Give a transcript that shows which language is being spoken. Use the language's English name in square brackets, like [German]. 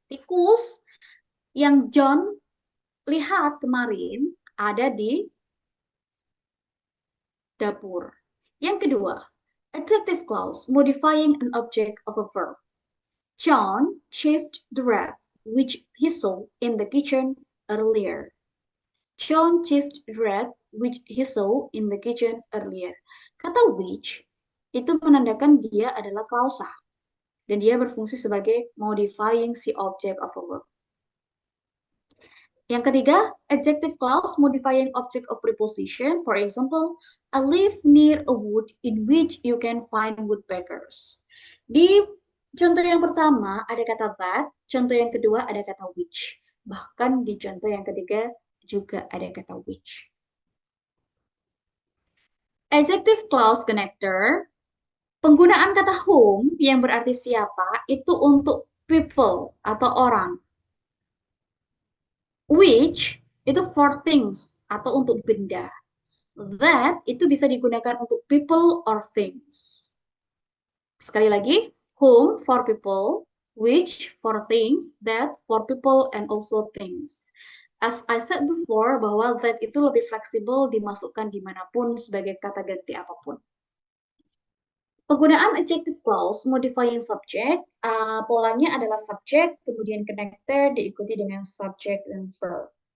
[Indonesian] Tikus yang John lihat kemarin ada di dapur. Yang kedua, [English] adjective clause modifying an object of a verb. John chased the rat which he saw in the kitchen earlier. John chased the rat which he saw in the kitchen earlier. [Indonesian] Kata which itu menandakan dia adalah klausa dan dia berfungsi sebagai modifying si [English] object of a verb. [Indonesian] Yang ketiga, [English] adjective clause modifying object of preposition. For example, I live near a wood in which you can find woodpeckers. [Indonesian] Di contoh yang pertama ada kata that, contoh yang kedua ada kata which. Bahkan di contoh yang ketiga juga ada kata which. Adjective clause connector, penggunaan kata whom yang berarti siapa itu untuk people atau orang. Which itu [English] for things [Indonesian] atau untuk benda. That itu bisa digunakan untuk [English] people or things. [Indonesian] Sekali lagi, [English] whom for people, which for things, that for people and also things. As I said before, [Indonesian] bahwa that itu lebih fleksibel dimasukkan dimanapun sebagai kata ganti apapun. Penggunaan adjective clause modifying subject, polanya adalah subject, kemudian connector diikuti dengan subject dan verb.